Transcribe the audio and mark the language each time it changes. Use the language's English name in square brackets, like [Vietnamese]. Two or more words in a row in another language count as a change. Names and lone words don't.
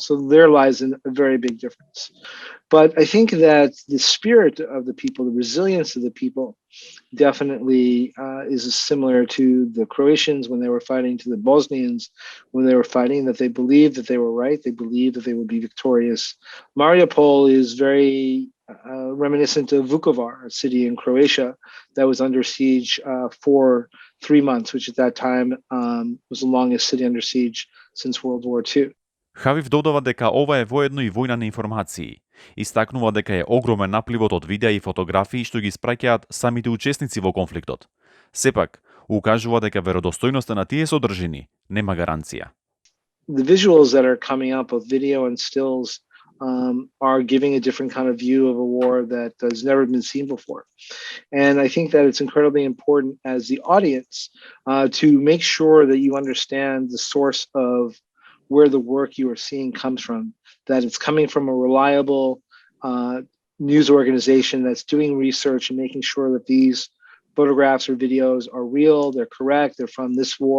[English] So there lies a very big difference. But I think that the spirit of the people, the resilience of the people, definitely is similar to the Croatians when they were fighting, to the Bosnians when they were fighting, that they believed that they were right, they believed that they would be victorious. Mariupol is very reminiscent of Vukovar, a city in Croatia that was under siege for 3 months, which at that time was the longest city under siege since World War II. [Macedonian] Хавив додава дека ова е воедно и војна на информации. Истакнува дека е огромен напливот од видеа и фотографии што ги испраќаат самите учесници во конфликтот. Сепак, укажува дека веродостојноста на тие содржини нема гаранција. [English] The visuals that are coming up of video and stills are giving a different kind of view of a war that has never been seen before. And I think that it's incredibly important as the audience to make sure that you understand the source of where the work you are seeing comes from, that it's coming from a reliable news organization that's doing research and making sure that these photographs or videos are real, they're correct, they're from this war.